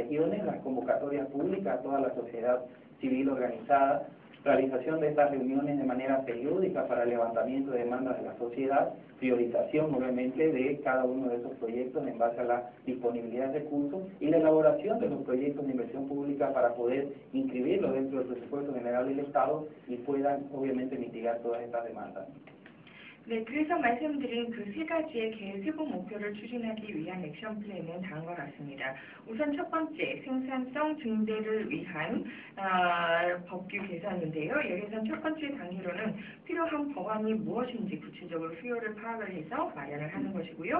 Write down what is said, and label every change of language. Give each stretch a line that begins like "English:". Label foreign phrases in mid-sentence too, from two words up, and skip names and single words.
Spanish: regiones, las convocatorias públicas a toda la sociedad civil organizada, realización de estas reuniones de manera periódica para el levantamiento de demandas de la sociedad, priorización obviamente de cada uno de esos proyectos en base a la disponibilidad de recursos y la elaboración de los proyectos de inversión pública para poder inscribirlos dentro del presupuesto general del Estado y puedan obviamente mitigar todas estas demandas.
Korean: 네, 그래서 말씀드린 그 세 가지의 계획 세부 목표를 추진하기 위한 액션 플랜은 다음과 같습니다. 우선 첫 번째, 생산성 증대를 위한 법규 개선인데요. 여기서 첫 번째 단계로는 필요한 법안이 무엇인지 구체적으로 수요를 파악을 해서 마련을 하는 것이고요.